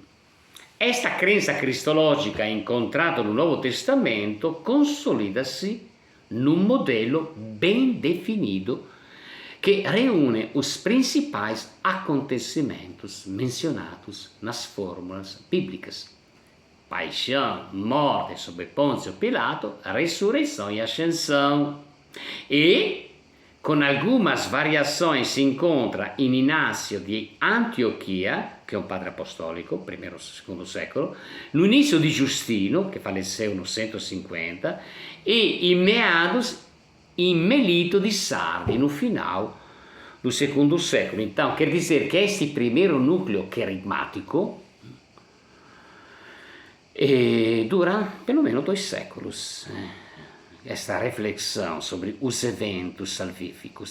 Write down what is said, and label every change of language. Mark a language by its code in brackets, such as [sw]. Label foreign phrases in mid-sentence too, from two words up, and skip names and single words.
[pt] Esta crença cristológica encontrada no Novo Testamento consolida-se num modelo bem definido que reúne os principais acontecimentos mencionados nas fórmulas bíblicas: paixão, morte sob Pôncio Pilato, ressurreição e ascensão. E, com algumas variações, se encontra [it] in Inácio di Antioquia, che è un padre apostolico, primo e secondo secolo, [pt] no início [it] di Giustino, che [pt] faleceu no [it] 150, e in meados in Melito di Sardi, [pt] no final do segundo século. Então, quer dizer que este primeiro núcleo querigmático dura pelo menos 2 séculos. Esta reflexão sobre os eventos salvíficos.